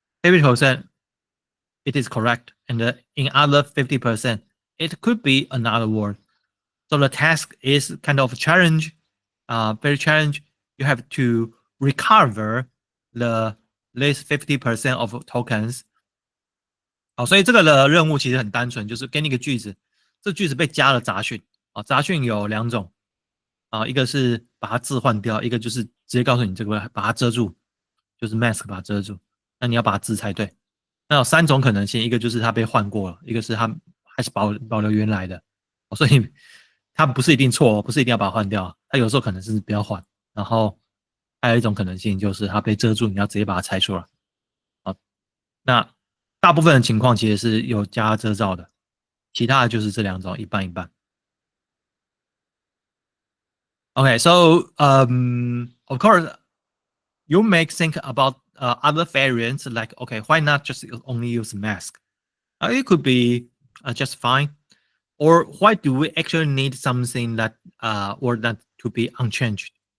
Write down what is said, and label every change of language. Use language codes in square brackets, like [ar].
[en] 50%, it is correct, and in other 50%, it could be another word. So the task is kind of a challenge, very challenge. You have to recover the this 50% of tokens. [zh] 好，所以这个的任务其实很单纯，就是给你一个句子，这句子被加了杂讯。杂讯有两种，一个是把它字换掉，一个就是直接告诉你这个把它遮住，就是 mask 把它遮住。那你要把字猜对。那有三种可能性，一个就是它被换过了，一个是它还是保留原来的，所以它不是一定错，不是一定要把它换掉，它有时候可能是不要换。然后还有一种可能性就是它被遮住，你要直接把它拆出来。好，那大部分的情况其实是有加遮罩的，其他的就是这两种，一半一半。 [en] Okay, so of course, you may think about other variants like, okay, why not just only use mask? It could be just fine. Or why do we actually need something that or that to be unchanged?